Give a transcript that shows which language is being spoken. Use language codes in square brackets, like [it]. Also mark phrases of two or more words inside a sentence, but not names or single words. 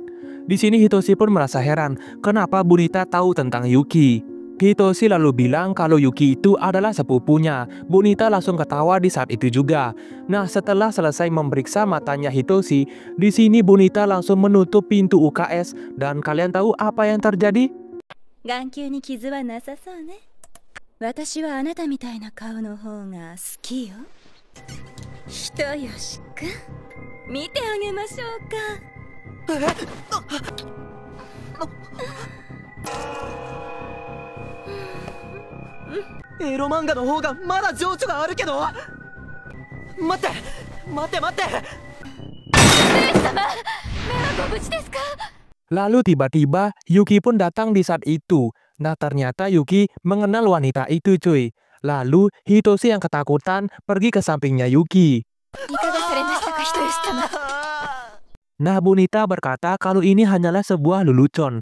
[id] Di sini Hitoshi pun merasa heran, kenapa Bu Nita tahu tentang Yuki. Hitoshi lalu bilang kalau Yuki itu adalah sepupunya. Bu Nita langsung ketawa di saat itu juga. Nah, setelah selesai memeriksa matanya Hitoshi, di sini Bu Nita langsung menutup pintu UKS dan kalian tahu apa yang terjadi? [ja] 眼球に傷はなさそうね。私はあなたみたいな顔の方が好きよ。人吉くん、見てあげましょうか。エロ漫画の方がまだ情緒があるけど。待って待って待って。 [id] Lalu tiba-tiba Yuki pun datang di saat itu. Nah, ternyata Yuki mengenal wanita itu cuy. Lalu Hitoshi yang ketakutan pergi ke sampingnya Yuki. Nah, Bu Nita berkata kalau ini hanyalah sebuah lelucon.